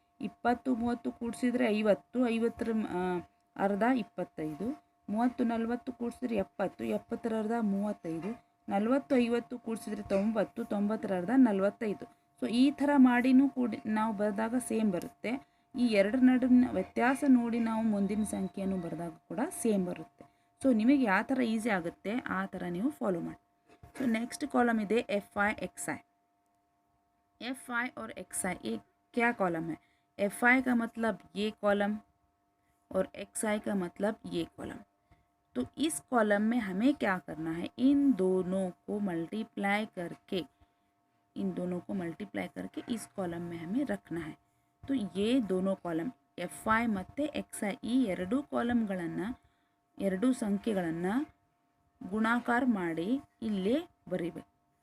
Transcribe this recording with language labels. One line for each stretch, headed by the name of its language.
Kannada: 20 30 ಕೂಡಿಸಿದ್ರೆ 50, 50ರ ಅರ್ಧ 25, 30 40 ಕೂಡಿಸಿದ್ರೆ 70, 70ರ ಅರ್ಧ 35, 40 50 ಕೂಡಿಸಿದ್ರೆ 90, 90ರ ಅರ್ಧ 45। ಸೊ ಈ ಥರ ಮಾಡಿನೂ ಕೂಡಿ ನಾವು ಬರೆದಾಗ ಸೇಮ್ ಬರುತ್ತೆ। ಈ ಎರಡರ ನಡುವಿನ ವ್ಯತ್ಯಾಸ ನೋಡಿ ನಾವು ಮುಂದಿನ ಸಂಖ್ಯೆಯನ್ನು ಬರೆದಾಗ ಕೂಡ ಸೇಮ್ ಬರುತ್ತೆ। ಸೊ ನಿಮಗೆ ಯಾವ ಥರ ಈಸಿ ಆಗುತ್ತೆ ಆ ಥರ ನೀವು ಫಾಲೋ ಮಾಡಿ। ಸೊ ನೆಕ್ಸ್ಟ್ कॉलम ಇದೆ FI XI।
Hindi: FI और XI ये क्या कॉलम है? FI का मतलब ये कॉलम और XI का मतलब ये कॉलम। तो इस कॉलम में हमें क्या करना है, इन दोनों को मल्टीप्लाई करके इस कॉलम में हमें रखना है। तो ये दोनों कॉलम
Kannada: FI ಮತ್ತು XI ಈ ಎರಡು ಕಾಲಮ್ಗಳನ್ನು ಎರಡು ಸಂಖ್ಯೆಗಳನ್ನು ಗುಣಾಕಾರ ಮಾಡಿ ಇಲ್ಲೇ ಬರೀಬೇಕು।